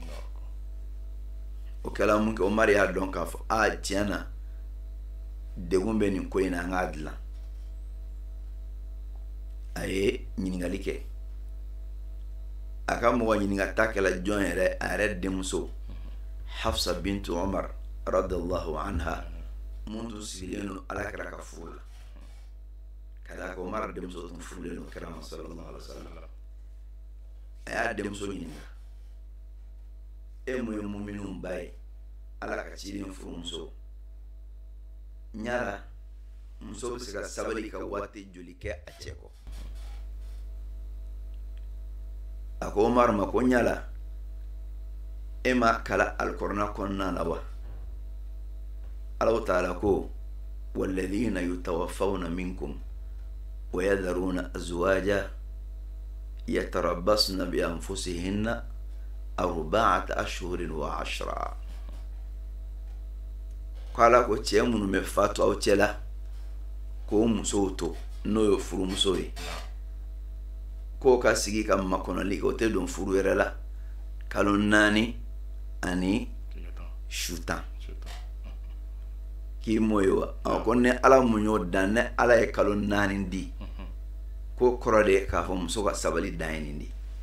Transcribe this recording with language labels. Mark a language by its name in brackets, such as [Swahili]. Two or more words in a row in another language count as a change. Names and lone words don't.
[Bambara] o kɛla mun kɛ Umar y'a dɔn k'a fɔ tiɲɛ na degun bɛ nin ko in na an k'a dilan a ye ɲininkali kɛ a ka mɔgɔ ɲininkata kɛla jɔn yɛrɛ a yɛrɛ denmuso Hafsa bintu Umar [Arabic] رضي الله عنها [Bambara] mun tun sigilen don alakira ka furu la ka d'a kan Umar denmuso tun furulen don kira ma [Arabic] صلى الله عليه وسلم [Bambara] a y'a denmuso ɲininka e mun ye muminun ba ye ala ka ciden furumuso ɲala muso bɛ se ka sabali ka waati joli kɛ a cɛ kɔ a ko Umar ma ko ɲala e ma kala alkurana kɔnɔna la wa [Arabic] الله تعالى [Bambara] ko [Arabic] والذين يتوفون منكم ويذرون أزواجا يتربصن بأنفسهن أربعة أشهر و 10 [Bambara] kala ko cɛ minnu bɛ fatu aw cɛ la ko musow to n'o ye furumuso ye k'o ka sigi ka makɔnɔli kɛ o tɛ don furu yɛrɛ la kalo 4 ani su 10 k'i mɔ ye wa ko ni ala mun y'o dan ni ala ye kalo 4 di ko kɔrɔ de k'a fɔ muso ka sabali dan ye nin di